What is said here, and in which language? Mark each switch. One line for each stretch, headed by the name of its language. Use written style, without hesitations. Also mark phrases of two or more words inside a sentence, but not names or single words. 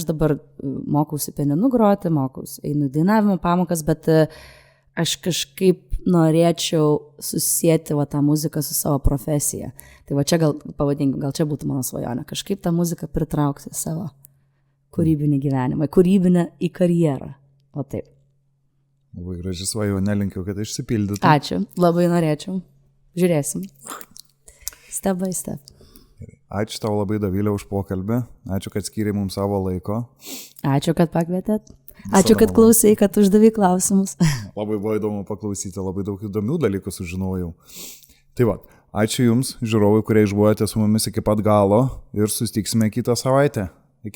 Lithuanian: Aš dabar mokausi pianinu groti, einu į dainavimo pamokas, bet aš kažkaip norėčiau susijęti tą muziką su savo profesija. Tai čia gal čia būtų mano svajonė, kažkaip tą muziką pritraukti savo kūrybinį gyvenimą, kūrybinę į karjerą. O taip. Labai graži svajonė, linkiu, kad išsipildytų. Ačiū, labai norėčiau. Žiūrėsim.
English: Step by step.
Lithuanian: Ačiū tau labai, Dovilė, už pokalbį. Ačiū, kad skyrė mums savo laiko. Ačiū, kad pakvietėt. Ačiū, kad klausai, kad uždavai klausimus. Labai buvo įdomu paklausyti, labai daug įdomių dalykų sužinojau. Tai va, ačiū Jums, žiūrovai, kurie išbuvote su mumis iki pat galo ir susitiksime kitą savaitę.